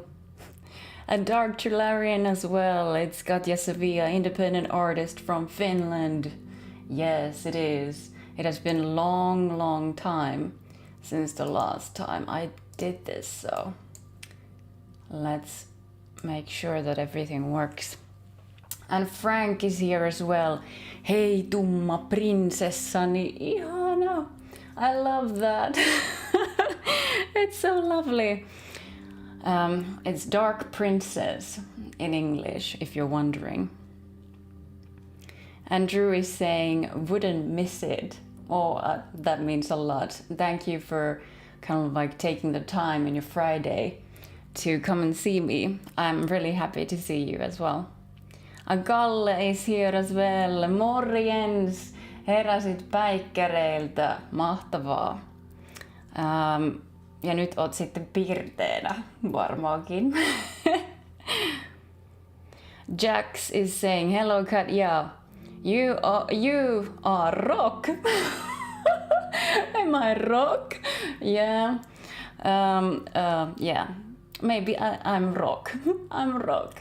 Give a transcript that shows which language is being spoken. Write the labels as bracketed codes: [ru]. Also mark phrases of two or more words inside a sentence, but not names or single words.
[en] And Dark Trilarian as well. It's Katja Savia, independent artist from Finland. Yes, it is. It has been a long, long time since the last time I did this, so let's make sure that everything works. And Frank is here as well. [fi] Hei tumma prinsessani, ihana. [en] I love that. It's so lovely. It's Dark Princess in English, if you're wondering. And Drew is saying, wouldn't miss it. Oh, that means a lot. Thank you for kind of like taking the time in your Friday to come and see me. I'm really happy to see you as well. Galle is here as well. [fi] Morjens! Heräsit päikkäreiltä. Mahtavaa. Ja nyt oot sitten pirteänä varmaankin. [en] Jax is saying, hello Katja. You are rock. Am I rock? Yeah. Yeah. Maybe I'm rock. I'm rock.